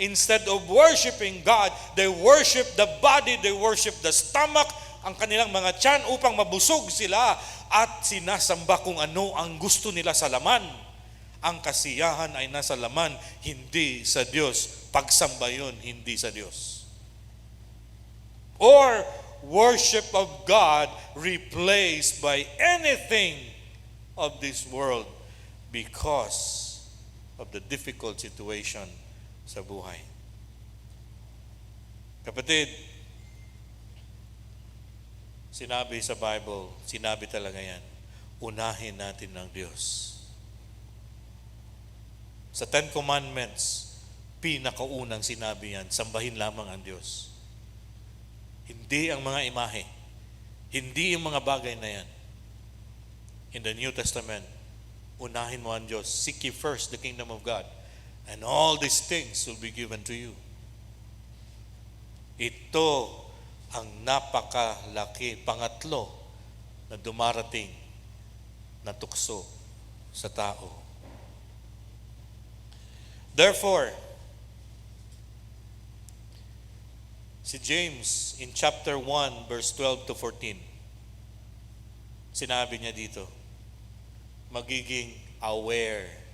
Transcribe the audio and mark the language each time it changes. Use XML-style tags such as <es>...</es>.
<en>Instead of worshiping God, they worship the body, they worship the stomach,</en> <tl>ang kanilang mga tiyan upang mabusog sila at sinasamba kung ano ang gusto nila sa laman. Ang kasiyahan ay nasa laman, hindi sa Diyos. Pagsamba yun, hindi sa Diyos.</tl> <en>Or worship of God replaced by anything of this world because of the difficult situation</en> <tl>sa buhay. Kapatid, sinabi sa Bible, sinabi talaga yan, unahin natin ng Diyos. Sa Ten Commandments, pinakaunang sinabi yan, sambahin lamang ang Diyos. Hindi ang mga imahe. Hindi yung mga bagay na yan.</tl> <en>In the New Testament,</en> <tl>unahin mo ang Diyos.</tl> <en>Seek ye first the kingdom of God, and all these things will be given to you.</en> <tl>Ito ang napakalaki, pangatlo na dumarating na tukso sa tao. Therefore, si James in chapter 1 verse 12 to 14, sinabi niya dito, magiging aware.</tl>